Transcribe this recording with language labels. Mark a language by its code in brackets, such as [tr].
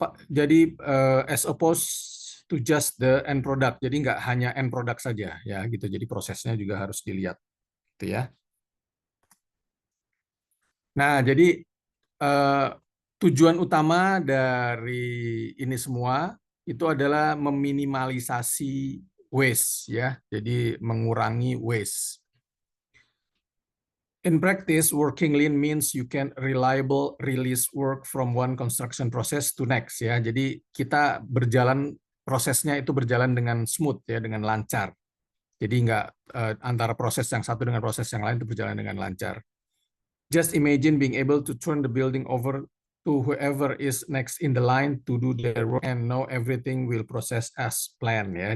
[en] Jadi as opposed to just the end product. [id] Jadi nggak hanya end product saja ya gitu. Jadi prosesnya juga harus dilihat gitu ya. Nah, jadi tujuan utama dari ini semua itu adalah meminimalisasi waste ya. Jadi mengurangi waste. [en] In practice, working lean means you can reliable release work from one construction process to next ya. [id] Jadi kita prosesnya itu berjalan dengan smooth ya, dengan lancar. Jadi nggak antara proses yang satu dengan proses yang lain itu berjalan dengan lancar. [en] Just imagine being able to turn the building over to whoever is next in the line to do their work and know everything will process as planned ya.